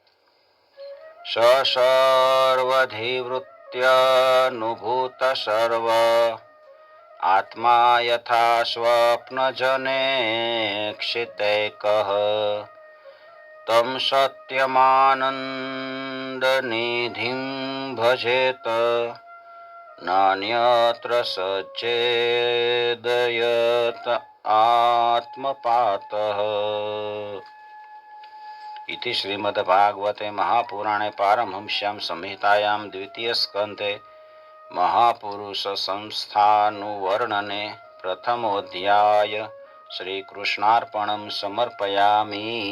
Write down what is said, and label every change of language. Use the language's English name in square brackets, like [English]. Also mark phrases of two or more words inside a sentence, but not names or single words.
[Sanskrit] સર્વધિવૃત્ય નુભૂત સર્વ આત્મા યથા સ્વપ્ન જને ક્ષિતૈકઃ તમ સત્યમાનંદ નિધિમ ભજેત નાન્યત્ર સચેદયત આત્મપાતઃ. इति श्रीमद्भागवते महापुराणे पारमहंस्यां संहितायां द्वितीयस्कन्धे महापुरुषसंस्थानुवर्णने प्रथमोऽध्याय श्रीकृष्णार्पणं समर्पयामि.